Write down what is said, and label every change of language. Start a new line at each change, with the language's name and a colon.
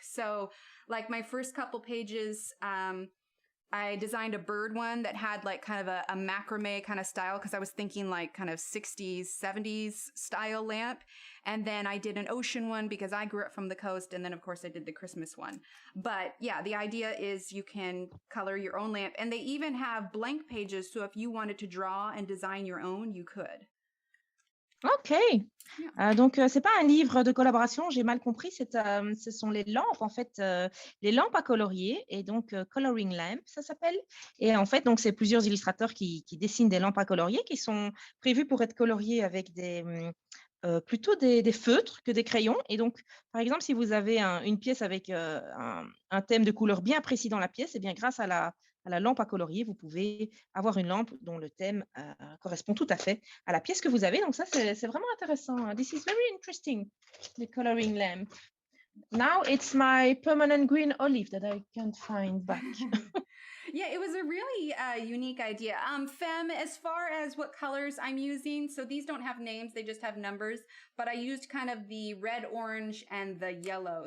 English: So like my first couple pages, I designed a bird one that had like kind of a macrame kind of style because I was thinking like kind of 60s, 70s style lamp. And then I did an ocean one because I grew up from the coast. And then of course I did the Christmas one. But yeah, the idea is you can color your own lamp, and they even have blank pages. So if you wanted to draw and design your own, you could. Ok.
French: Donc, c'est pas un livre de collaboration, j'ai mal compris. Ce sont les lampes, en fait, les lampes à colorier, et donc coloring lamp, ça s'appelle. Et en fait, donc c'est plusieurs illustrateurs qui dessinent des lampes à colorier qui sont prévues pour être coloriées avec plutôt des feutres que des crayons. Et donc, par exemple, si vous avez une pièce avec un thème de couleur bien précis dans la pièce, et bien grâce à la lampe à colorier, vous pouvez avoir une lampe dont le thème correspond tout à fait à la pièce que vous avez. Donc ça, c'est vraiment intéressant.
English: This is very interesting, the coloring lamp. Now it's my permanent green olive that I can't find back. Yeah, it was a really unique idea. Fem, as far as what colors I'm using, so these don't have names, they just have numbers, but I used kind of the red, orange, and the yellow.